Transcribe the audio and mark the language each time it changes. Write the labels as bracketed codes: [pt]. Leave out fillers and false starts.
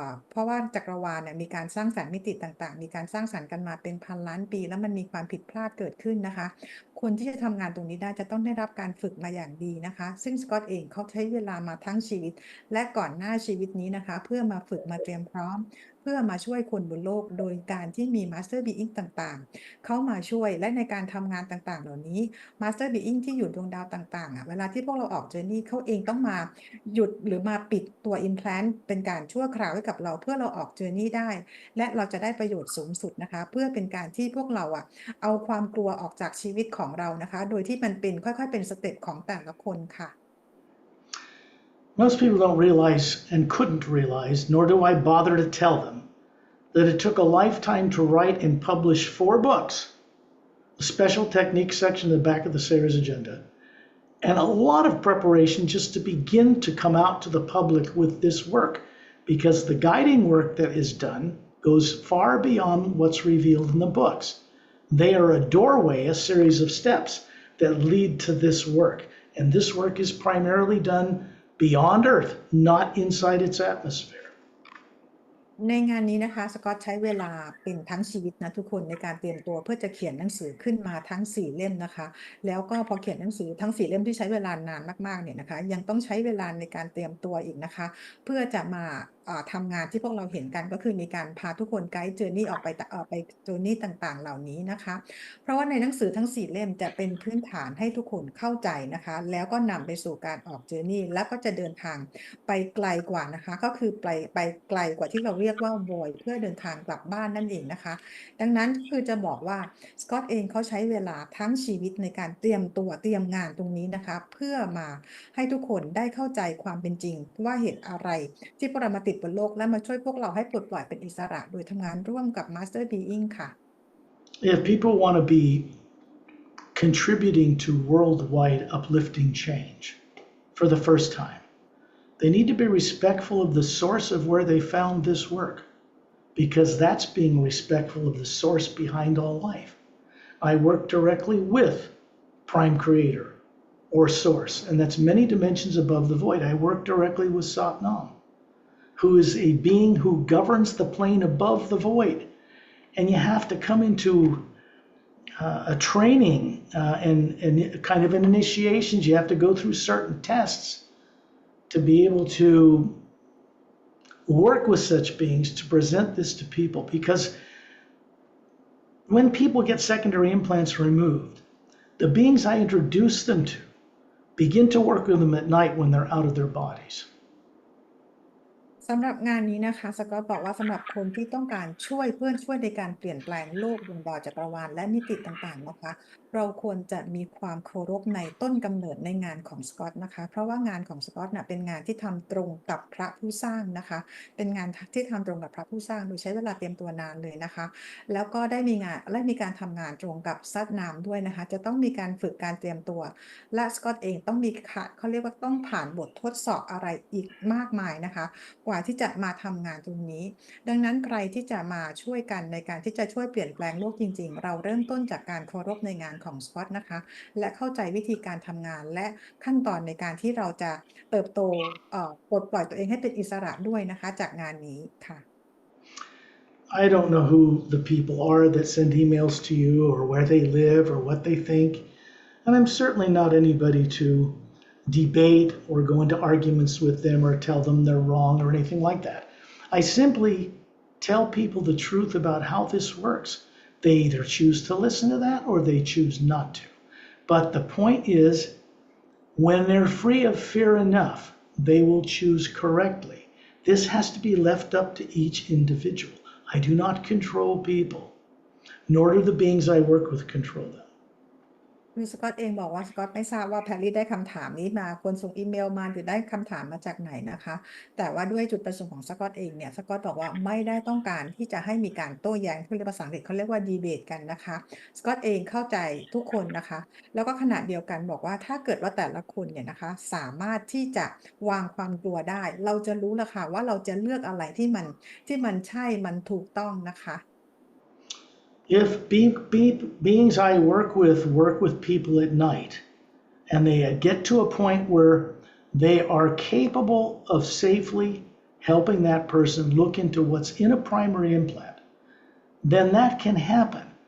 [th] เพราะว่าจักรวาลมีการสร้างสรรค์มิติต่างๆมีการสร้างสรรค์กันมาเป็นพันล้านปีแล้วมันมีความผิดพลาดเกิดขึ้นนะคะคนที่จะทำงานตรงนี้ได้จะต้องได้รับการฝึกมาอย่างดีนะคะซึ่งสกอตเองเขาใช้เวลามาทั้งชีวิตและก่อนหน้าชีวิตนี้นะคะเพื่อมาฝึกมาเตรียมพร้อมเพื่อมาช่วยคนบนโลกโดยการที่มี Master Being ต่างๆเข้ามาช่วยและในการทำงานต่างๆเหล่านี้ Master Being ที่อยู่ดวงดาวต่างๆเวลาที่พวกเราออกเจอร์นี่เขาเองต้องมา หยุดหรือมาปิดตัว implant เป็นการชั่วคราวให้กับเราเพื่อเราออกเจอร์นี่ได้และเราจะได้ประโยชน์สูงสุดนะคะเพื่อเป็นการที่พวกเราเอาความกลัวออกจากชีวิตของเรานะคะโดยที่มันเป็นค่อยๆเป็นสเต็ปของแต่ละคนค่ะ [en] Most people don't realize and couldn't realize, nor do I bother to tell them, that it took a lifetime to write and publish 4 books, a special technique section in the back of the Sayers agenda, and a lot of preparation just to begin to come out to the public with this work, because the guiding work that is done goes far beyond what's revealed in the books. They are a doorway, a series of steps that lead to this work. And this work is primarily done beyond Earth, not inside its atmosphere. [th] ในงานนี้นะคะสกอตใช้เวลาเป็นทั้งชีวิตนะทุกคนในการเตรียมตัวเพื่อจะเขียนหนังสือขึ้นมาทั้ง4เล่มนะคะแล้วก็พอเขียนหนังสือทั้ง4เล่มที่ใช้เวลานานมากๆเนี่ยนะคะยังต้องใช้เวลาในการเตรียมตัวอีกนะคะเพื่อจะมาทำงานที่พวกเราเห็นกันก็คือมีการพาทุกคนไกด์เจอร์นี่ออกไป เจอร์นี่ต่างๆเหล่านี้นะคะเพราะว่าในหนังสือทั้ง4เล่มจะเป็นพื้นฐานให้ทุกคนเข้าใจนะคะแล้วก็นำไปสู่การออกเจอร์นี่แล้วก็จะเดินทาง ไปไกลกว่านะคะก็คือไปไกลกว่าที่เราเรียกว่า void เพื่อเดินทางกลับบ้านนั่นเองนะคะดังนั้นคือจะบอกว่าสกอตเองเขาใช้เวลาทั้งชีวิตในการเตรียมตัวเตรียมงานตรงนี้นะคะเพื่อมาให้ทุกคนได้เข้าใจความเป็นจริงว่าเหตุอะไรที่พวกเรามาติดบนโลกและมาช่วยพวกเราให้ปลดปล่อยเป็นอิสระโดยทำงานร่วมกับ Master Being ค่ะ [en] If people want to be contributing to worldwide uplifting change for the first time, They need to be respectful of the source of where they found this work, because that's being respectful of the source behind all life. I work directly with Prime Creator or Source, and that's many dimensions above the void. I work directly with Satnam, who is a being who governs the plane above the void. And you have to come into a training and kind of an initiations. You have to go through certain tests to be able to work with such beings to present this to people. Because when people get secondary implants removed, the beings I introduce them to begin to work with them at night when they're out of their bodies. [th] สำหรับงานนี้นะคะสกอตบอกว่าสำหรับคนที่ต้องการช่วยเพื่อนช่วยในการเปลี่ยนแปลงโลกดวงดาวจักรวาลและมิติต่างๆนะคะเราควรจะมีความเคารพในต้นกำเนิดในงานของสกอตนะคะเพราะว่างานของสกอตเป็นงานที่ทำตรงกับพระผู้สร้างนะคะเป็นงานที่ทำตรงกับพระผู้สร้างโดยใช้เวลาเตรียมตัวนานเลยนะคะแล้วก็ได้ มีการทำงานตรงกับซัดนามด้วยนะคะจะต้องมีการฝึกการเตรียมตัวและสกอตเองต้องมีเขาเรียกว่าต้องผ่านบททดสอบอะไรอีกมากมายนะคะกว่าที่จะมาทำงานตรงนี้ดังนั้นใครที่จะมาช่วยกันในการที่จะช่วยเปลี่ยนแปลงโลกจริงๆเราเริ่มต้นจากการเคารพในงานของสกอตนะคะและเข้าใจวิธีการทำงานและขั้นตอนในการที่เราจะเติบโตปลดปล่อยตัวเองให้เป็นอิสระด้วยนะคะจากงานนี้ค่ะ [en] I don't know who the people are that send emails to you or where they live or what they think. And I'm certainly not anybody to debate or go into arguments with them or tell them they're wrong or anything like that. I simply tell people the truth about how this works. They either choose to listen to that or they choose not to. But the point is, when they're free of fear enough, they will choose correctly. This has to be left up to each individual. I do not control people, nor do the beings I work with control them. [th] คือสกอตเองบอกว่าสกอตไม่ทราบว่าแพรรี่ได้คำถามนี้มาคนส่งอีเมลมาหรือได้คำถามมาจากไหนนะคะแต่ว่าด้วยจุดประสงค์ของสกอตเองเนี่ยสกอตบอกว่าไม่ได้ต้องการที่จะให้มีการโต้แย้งที่ภาษาอังกฤษเขาเรียกว่าดีเบตกันนะคะสกอตเองเข้าใจทุกคนนะคะแล้วก็ขณะเดียวกันบอกว่าถ้าเกิดว่าแต่ละคนเนี่ยนะคะสามารถที่จะวางความกลัวได้เราจะรู้ละค่ะว่าเราจะเลือกอะไรที่มันใช่มันถูกต้องนะคะ [en] If beings I work with people at night, and they get to a point where they are capable of safely helping that person look into what's in a primary implant, then that can happen.